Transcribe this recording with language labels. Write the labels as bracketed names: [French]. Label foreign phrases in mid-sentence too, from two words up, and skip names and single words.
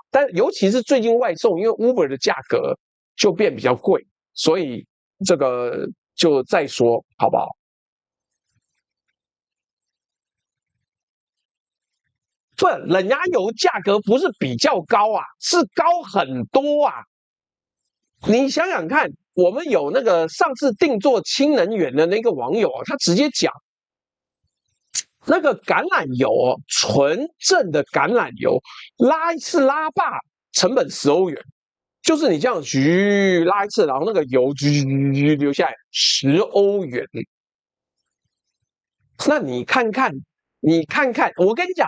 [Chinese] 但尤其是最近外送，因為 Uber 的價格就變比較貴，所以這個就再說好不好？不，冷壓油價格不是比較高啊，是高很多啊。你想想看，我們有那個上次定做氢能源的那個網友啊，他直接講，那個橄欖油哦，純正的橄欖油拉一次拉霸成本$10，就是你這樣去拉一次，然後那個油流下來$10。那你看看，我跟你講。